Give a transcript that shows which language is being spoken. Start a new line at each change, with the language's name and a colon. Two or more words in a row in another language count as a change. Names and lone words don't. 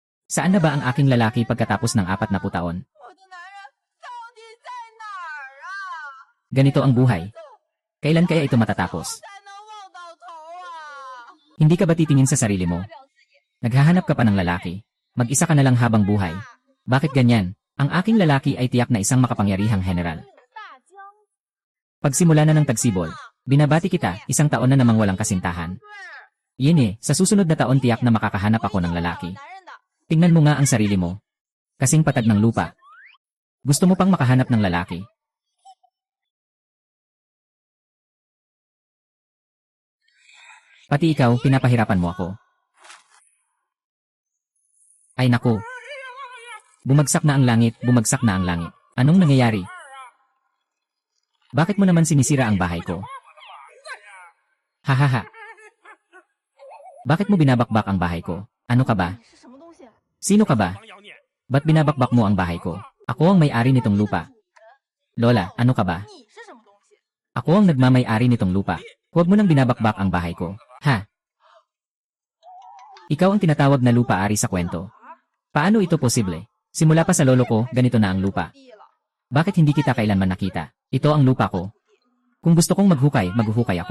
Filipino: Saan na ba ang aking lalaki pagkatapos ng 40 taon?
Chinese: 我的男人到底在哪儿啊？
Filipino: Ganito ang buhay. Kailan kaya ito matatapos?
Chinese: 才能望到头啊？
Filipino: Hindi ka ba titingin sa sarili mo? Naghahanap ka pa ng lalaki. Mag-isa ka na lang habang buhay. Bakit ganyan? Ang aking lalaki ay tiyak na isang makapangyarihang general.
Chinese: 大将
Filipino: Pagsimula na ng tagsibol, binabati kita, 1 taon na namang walang kasintahan.
Chinese: 军，
Filipino: Yun sa susunod na taon tiyak na makakahanap ako ng
Chinese: 有
Filipino: lalaki.
Chinese: 男人的，
Filipino: Tingnan mo nga ang sarili mo. Kasing patag ng lupa. Gusto mo pang makahanap ng lalaki? Pati ikaw, pinapahirapan mo ako. Ay naku. Bumagsak na ang langit, bumagsak na ang langit. Anong nangyayari? Bakit mo naman sinisira ang bahay ko? Hahaha. Bakit mo binabakbak ang bahay ko? Ano ka ba?
Chinese: 是什么东西？
Filipino: Sino ka ba? Ba't binabakbak mo ang bahay ko? Ako ang may-ari nitong lupa. Lola, ano ka ba?
Chinese: 你是什么东西？
Filipino: Ako ang nagmamay-ari nitong lupa. Huwag mo nang binabakbak ang bahay ko. Ha? Ikaw ang tinatawag na lupa-ari sa kwento. Paano ito posible? Simula pa sa lolo ko, ganito na ang lupa.
Chinese: 地了，
Filipino: Bakit hindi kita kailanman nakita? Ito ang lupa ko. Kung gusto kong maghukay, maghuhukay ako.